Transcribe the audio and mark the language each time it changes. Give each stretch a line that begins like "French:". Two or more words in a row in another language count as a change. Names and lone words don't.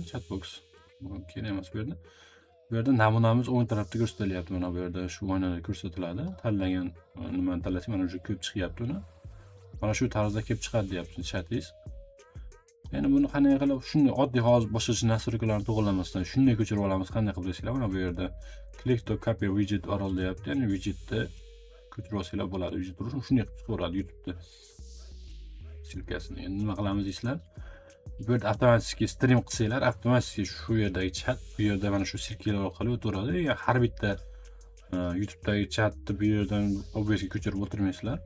Uzbek: Chatbox kerak emas bu yerda. Bu yerda namunamiz o'ng tarafda ko'rsatilyapti. Mana bu yerda shu o'yinlar ko'rsatiladi. Tanlagan nimani tanlasak, mana shu ko'p chiqyapti uni. Mana shu tarzda kelib chiqadi deyapti chatingiz. Endi buni qanday qilib shunday oddiy hozir boshqacha nastroykalarni to'g'irlamasdan shunday ko'chirib olamiz, qanday qilib deysizlar. Mana bu yerda
English: click to copy widget URL
Uzbek: deyapti. Ya'ni widgetni ko'chirib olsanglar bo'ladi. Widget turishini shunday qilib chiqaveradi YouTube'da. Silkasini. Endi nima qilamiz deysizlar? Bu yerda avtomatik stream qilsanglar, avtomatik shu yerdagi chat bu yerda mana shu silkalar orqali o'taveradi. Har bitta YouTube'dagi chatni bu yerdan OBS'ga ko'chirib o'tirmaysizlar.